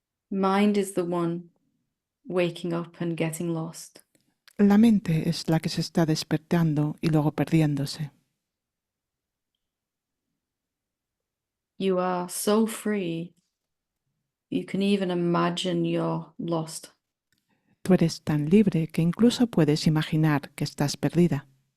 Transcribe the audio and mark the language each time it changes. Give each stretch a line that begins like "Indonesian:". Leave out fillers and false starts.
English: Mind is the one waking up and getting lost.
Spanish: La mente es la que se está despertando y luego perdiéndose.
English: You are so free. You can even imagine you're lost.
Spanish: Tú eres tan libre que incluso puedes imaginar que estás perdida.